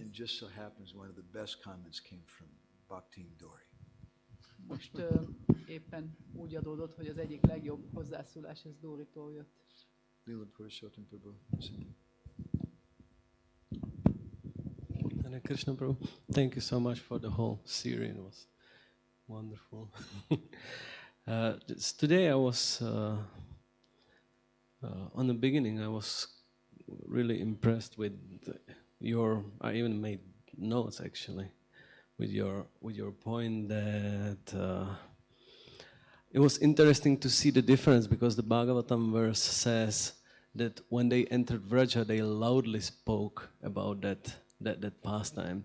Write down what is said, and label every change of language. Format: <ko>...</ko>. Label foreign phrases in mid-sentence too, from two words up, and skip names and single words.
<en>And just so happens one of the best comments came from Bhakti Dori.</en> <hu>Most éppen úgy adódott, hogy az egyik legjobb hozzászólás ez Dóritól jött.</hu> <en>Lila Purushottam Prabhu. Hare Krishna Prabhu, thank you so much for the whole series. It was wonderful. Today I was, on the beginning I was really impressed with your, I even made notes actually, with your point that it was interesting to see the difference, because the Bhagavatam verse says that when they entered Vraja, they loudly spoke about that pastime.</en>